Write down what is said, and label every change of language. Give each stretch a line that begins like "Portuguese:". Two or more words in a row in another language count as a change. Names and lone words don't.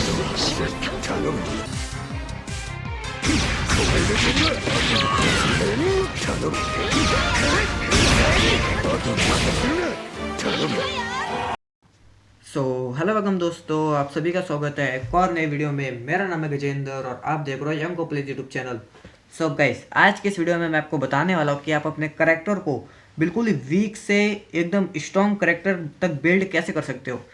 Japanese: 頼むこれできる頼むあと何するな頼む
English: so hello welcome
Hindi: दोस्तों, आप सभी का स्वागत है एक और नई वीडियो में। मेरा नाम है गजेंद्र और आप देख रहे हो यंग प्लेज
English: YouTube channel. so guys,
Hindi: आज के इस वीडियो में मैं आपको बताने वाला हूँ कि आप अपने करेक्टर को बिल्कुल ही वीक से एकदम
English: strong character
Hindi: तक बिल्ड कैसे कर सकते हो।